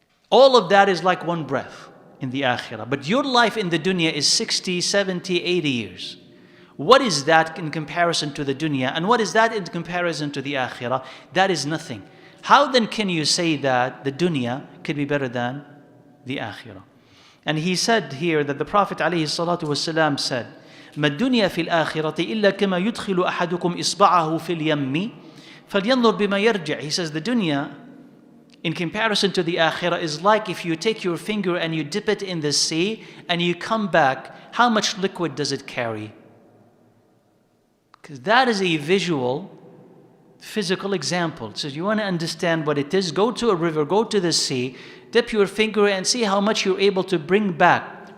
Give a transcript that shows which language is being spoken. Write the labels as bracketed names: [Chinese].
[English] All of that is like one breath in the akhirah. But your life in the dunya is 60, 70, 80 years. What is that in comparison to the dunya? And what is that in comparison to the akhirah? That is nothing. How then can you say that the dunya could be better than the akhirah? And he said here that the Prophet ﷺ said, [Arabic] ما الدنيا في الآخرة إلا كما يدخل أحدكم إصبعه في اليم فلينظر بما يرجع. [English] He says the dunya in comparison to the akhirah is like if you take your finger and you dip it in the sea and you come back, how much liquid does it carry? Because that is a visual, physical example. So you want to understand what it is, go to a river, go to the sea, dip your finger and see how much you're able to bring back.